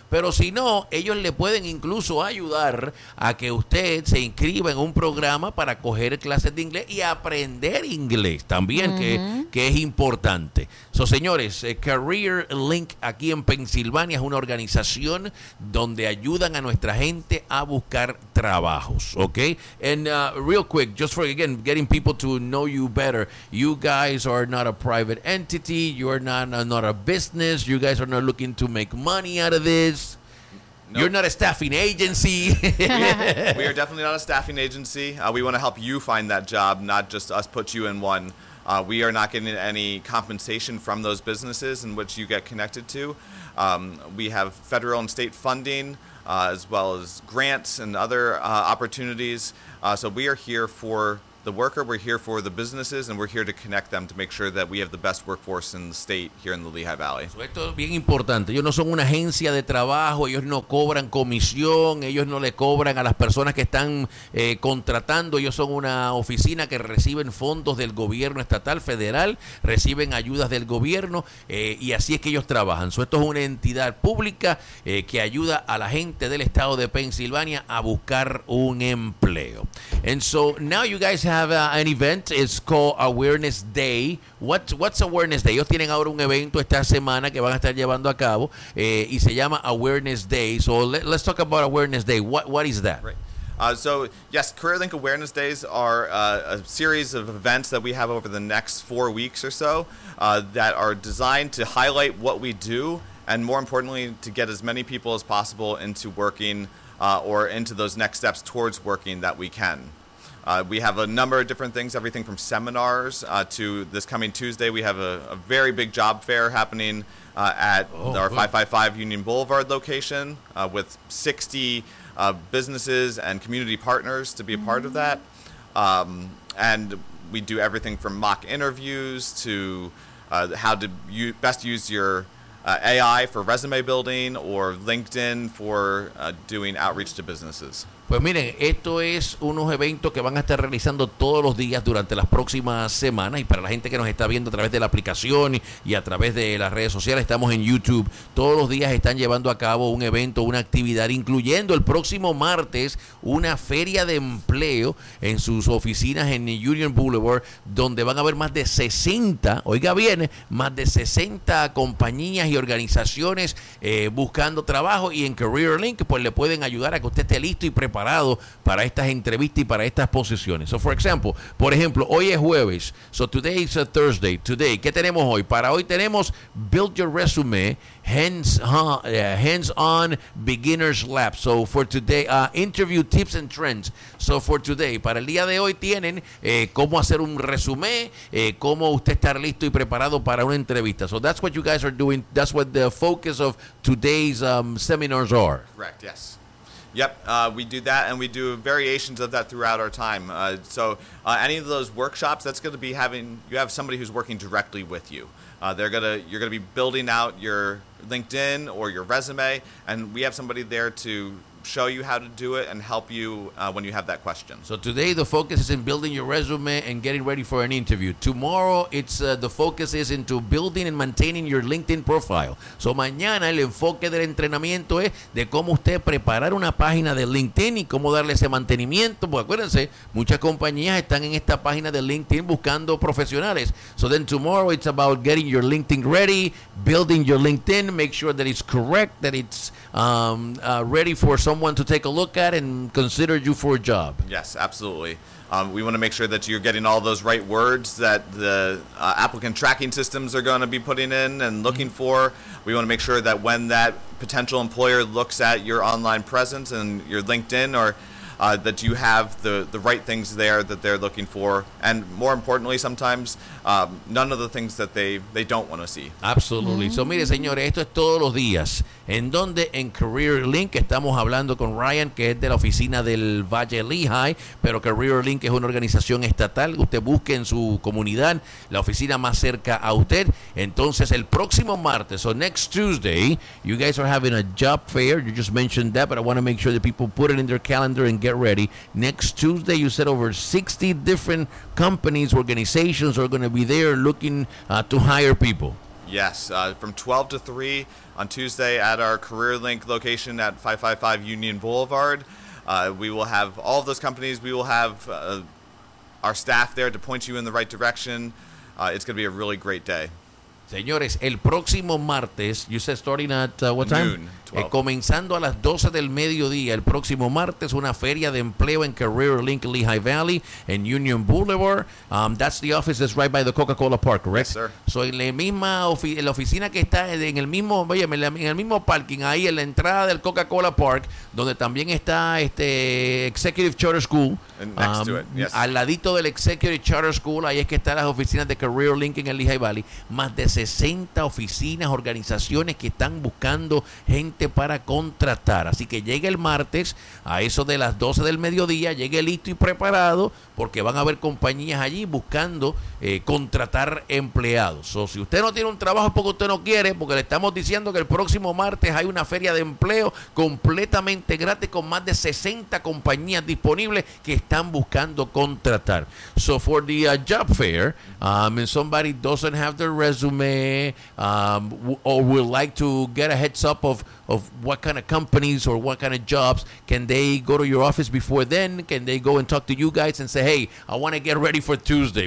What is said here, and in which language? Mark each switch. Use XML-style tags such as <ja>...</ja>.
<es>Pero si no, ellos le pueden incluso ayudar a que usted se inscriba en un programa para coger clases de inglés y aprender inglés también, que es importante. So, señores, Career Link aquí en Pensilvania es una organización donde ayudan a nuestra gente a buscar trabajos, okay?</es> <en>And real quick, just for, again, getting people to know you better, you guys are not a private entity, you are not a business, you guys are not looking to make money out of this. Nope. You're not a staffing agency. We are definitely not a staffing agency. We want to help you find that job, not just us put you in one. We are not getting any compensation from those businesses in which you get connected to. We have federal and state funding, as well as grants and other opportunities. So we are here for the worker, we're here for the businesses, and we're here to connect them to make sure that we have the best workforce in the state here in the Lehigh Valley.</en> <es>So esto es bien importante. Ellos no son una agencia de trabajo, ellos no cobran comisión, ellos no le cobran a las personas que están contratando. Ellos son una oficina que reciben fondos del gobierno estatal, federal, reciben ayudas del gobierno, y así es que ellos trabajan. So esto es una entidad pública que ayuda a la gente del estado de Pensilvania a buscar un empleo.</es> <en>And so now you guys have an event. It's called Awareness Day. What's Awareness Day?</en> <es>Ellos tienen ahora un evento esta semana que van a estar llevando a cabo, y se llama Awareness Day.</es> <en>So let's talk about Awareness Day. What is that? Right. So yes, CareerLink Awareness Days are a series of events that we have over the next 4 weeks or so that are designed to highlight what we do and, more importantly, to get as many people as possible into working or into those next steps towards working that we can. We have a number of different things, everything from seminars to this coming Tuesday. We have a very big job fair happening at our 555 Union Boulevard location with 60 businesses and community partners to be a part of that. And we do everything from mock interviews to how to best use your AI for resume building or LinkedIn for doing outreach to businesses.</en> <es>Pues miren, esto es unos eventos que van a estar realizando todos los días durante las próximas semanas, y para la gente que nos está viendo a través de la aplicación y a través de las redes sociales, estamos en YouTube, todos los días están llevando a cabo un evento, una actividad, incluyendo el próximo martes una feria de empleo en sus oficinas en Union Boulevard, donde van a haber más de 60, oiga bien, más de 60 compañías y organizaciones buscando trabajo, y en CareerLink pues le pueden ayudar a que usted esté listo y preparado para estas entrevistas y para estas posiciones. So, por ejemplo, hoy es jueves.</es> <en>So, today is a Thursday.</en> <es>Today, ¿qué tenemos hoy? Para hoy tenemos Build Your Resume Hands-on Beginner's Lab.</es> <en>So, for today, Interview Tips and Trends. So, for today,</en> <es>para el día de hoy tienen cómo hacer un resumen, cómo usted estar listo y preparado para una entrevista.</es> <en>So, that's what you guys are doing. That's what the focus of today's seminars are. Correct, yes. Yep, we do that, and we do variations of that throughout our time. Any of those workshops, that's going to be having, you have somebody who's working directly with you. You're going to be building out your LinkedIn or your resume, and we have somebody there to show you how to do it and help you when you have that question. So today the focus is in building your resume and getting ready for an interview. Tomorrow it's the focus is into building and maintaining your LinkedIn profile.</en> <es>So mañana el enfoque del entrenamiento es de cómo usted preparar una página de LinkedIn y cómo darle ese mantenimiento. Pues acuérdense, muchas compañías están en esta página de LinkedIn buscando profesionales.</es> <en>So then tomorrow it's about getting your LinkedIn ready, building your LinkedIn, make sure that it's correct, that it's ready for someone to take a look at and consider you for a job. Yes, absolutely. We want to make sure that you're getting all those right words that the applicant tracking systems are going to be putting in and looking mm-hmm. for. We want to make sure that when that potential employer looks at your online presence and your LinkedIn or that you have the right things there that they're looking for. And more importantly, sometimes, none of the things that they don't want to see. Absolutely.</en> <es>Mm-hmm. So, mire, señores, esto es todos los días. ¿En dónde? En CareerLink. Estamos hablando con Ryan, que es de la oficina del Valle Lehigh, pero CareerLink es una organización estatal. Usted busque en su comunidad la oficina más cerca a usted. Entonces, el próximo martes,</es> <en>so next Tuesday, you guys are having a job fair. You just mentioned that, but I want to make sure that people put it in their calendar and get ready. Next Tuesday, you said over 60 different companies, organizations are going to be there looking to hire people. Yes, from 12 to 3 on Tuesday at our CareerLink location at 555 Union Boulevard. We will have all of those companies. We will have our staff there to point you in the right direction. It's going to be a really great day.</en> <es>Señores, el próximo martes,</es> <en>you said starting at what time? Noon, 12.</en> <es>Comenzando a las 12 del mediodía, el próximo martes, una feria de empleo en CareerLink Lehigh Valley en Union Boulevard.</es> <en>That's the office that's right by the Coca-Cola Park, correct? Yes, sir.</en> <es>So en la misma en la oficina que está en el mismo, óyeme, en el mismo parking, ahí en la entrada del Coca-Cola Park, donde también está este Executive Charter School.</es> <en>Next to it, yes.</en> <es>Al ladito del Executive Charter School, ahí es que están las oficinas de CareerLink en el Lehigh Valley. Más de 60 oficinas, organizaciones que están buscando gente para contratar. Así que llegue el martes a eso de las 12 del mediodía, llegue listo y preparado porque van a haber compañías allí buscando contratar empleados. O si usted no tiene un trabajo porque usted no quiere, porque le estamos diciendo que el próximo martes hay una feria de empleo completamente gratis con más de 60 compañías disponibles que están buscando contratar.</es> <en>So for the job fair, and somebody doesn't have their resume or would like to get a heads up of what kind of companies or what kind of jobs, can they go to your office before then? Can they go and talk to you guys and say, hey, I want to get ready for Tuesday.</en>